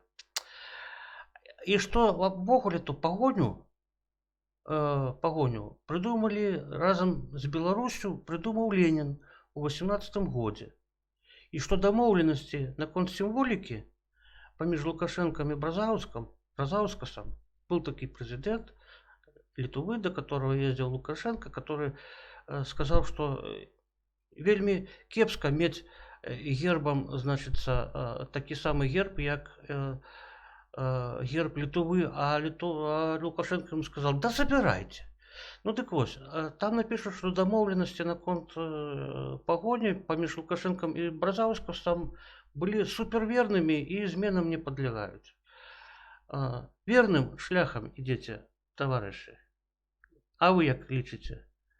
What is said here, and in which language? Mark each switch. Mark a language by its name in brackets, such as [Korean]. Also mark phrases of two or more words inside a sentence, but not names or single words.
[Belarusian] І што увогуле ту пагоню прыдумалі разам з Беларусю, прыдумаў Ленін у 18-м годзе. І што дамоўленасці наконт сімволікі паміж Лукашэнкам і Бразаўскасам, был такі прэзідэнт Літвы, [Russian] до которого ездил Лукашенко, который [Belarusian] сказаў, што вельмі кепска мець гербам, значыцца, такі самы герб, як герб Літвы, [Russian] а Лукашенко ему сказал: да забирайте. [Belarusian] Ну дык вось, там напишут, што дамоўленасці наконт пагоні паміж Лукашенком і Бразаўскасам былі супервернымі і зменам не падлягаюць. Верным шляхам ідзеце, таварышы. А вы як лічыце?